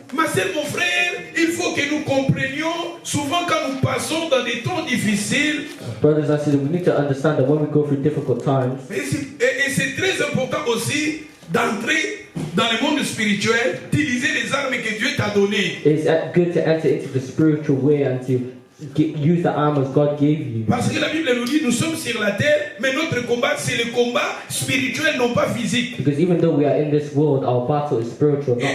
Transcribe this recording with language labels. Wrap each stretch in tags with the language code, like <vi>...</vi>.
<fr>Ma sœur, mon frère, il faut que nous comprenions, souvent quand nous passons dans des temps difficiles,</fr> <en>Brothers and sisters, we need to understand that when we go through difficult times,</en> <fr>et c'est très important aussi d'entrer dans le monde spirituel, d'utiliser les armes que Dieu t'a données.</fr> <en>it's good to enter into the spiritual way and to use the armors God gave you.</en> <fr>Parce que la Bible nous dit, nous sommes sur la terre, mais notre combat, c'est le combat spirituel, non pas physique.</fr> <en>Because even though we are in this world, our battle is spiritual, not</en>